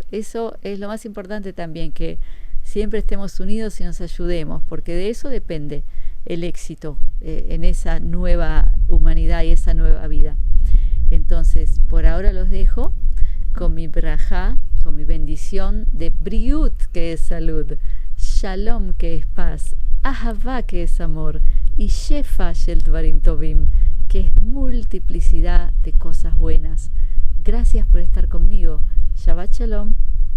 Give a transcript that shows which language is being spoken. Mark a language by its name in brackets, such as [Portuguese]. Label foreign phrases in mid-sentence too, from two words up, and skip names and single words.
[Spanish] Eso es lo más importante también, que siempre estemos unidos y nos ayudemos, porque de eso depende el éxito en esa nueva humanidad y esa nueva vida. Entonces, por ahora los dejo con mi brajá, con mi bendición de briut, que es salud, shalom, que es paz, ahavá, que es amor, y [Hebrew] שפע של דברים טובים, [Spanish] que es multiplicidad de cosas buenas. Gracias por estar conmigo. [Hebrew] שבת שלום.